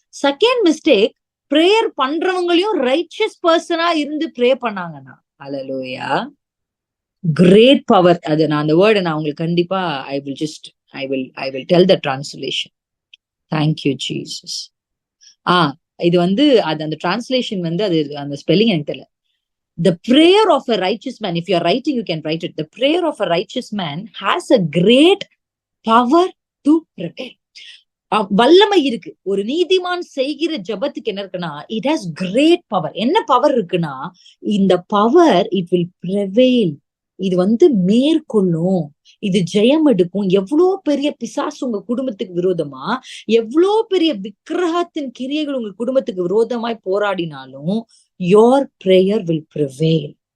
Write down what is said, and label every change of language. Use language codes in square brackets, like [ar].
[ta] Second mistake, prayer பண்றவங்களையும் riches பர்சனா இருந்து pray பண்ணாங்கன்னா, அல்லேலூயா, கிரேட் பவர். அது நான் அந்த வேர்டை நான் உங்களுக்கு கண்டிப்பா [en] I will tell the translation. Thank you Jesus. [ta] இது வந்து அது அந்த translation வந்து அது அந்த ஸ்பெல்லிங் எனக்கு தெரியல. [en] The prayer of a righteous man, if you are writing you can write it. The prayer of a righteous man has a great power to prevail. [ta] வல்லமை இருக்கு. ஒரு நீதிமான் செய்கிற ஜபத்துக்கு என்ன இருக்குன்னா [en] it has great power. [ta] என்ன பவர் இருக்குன்னா இந்த பவர் [en] it will prevail. [ta] இது வந்து மேற்கொள்ளும், இது ஜெயம் எடுக்கும். எவ்வளவு பெரிய பிசாசு உங்க குடும்பத்துக்கு விரோதமா, எவ்வளவு பெரிய விக்கிரகத்தின் கிரியைகள் உங்க குடும்பத்துக்கு விரோதமாய் போராடினாலும் [en] your prayer will prevail.